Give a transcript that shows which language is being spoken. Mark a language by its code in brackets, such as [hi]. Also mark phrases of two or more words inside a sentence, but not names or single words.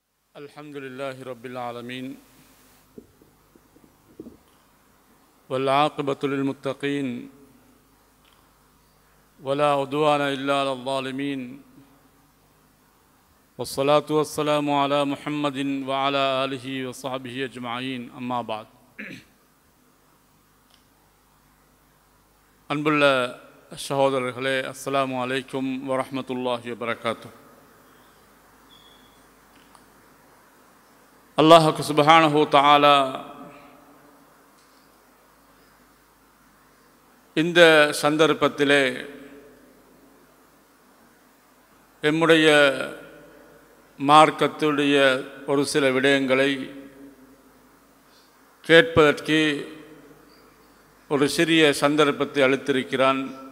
[ar] الحمد لله رب العالمين والعاقبة للمتقين ولا عدوان إلا على الظالمين والصلاة والسلام على محمد وعلى آله وصحبه أجمعين أما بعد [ta] அன்புள்ள சகோதரர்களே, [ar] السلام عليكم ورحمة الله وبركاته. الله سبحانه وتعالى [ta] இந்த சந்தர்ப்பத்திலே எம்முடைய மார்க்கத்துடைய ஒரு சில விடயங்களை கேட்பதற்கு ஒரு சிறிய சந்தர்ப்பத்தை அளித்திருக்கிறான்.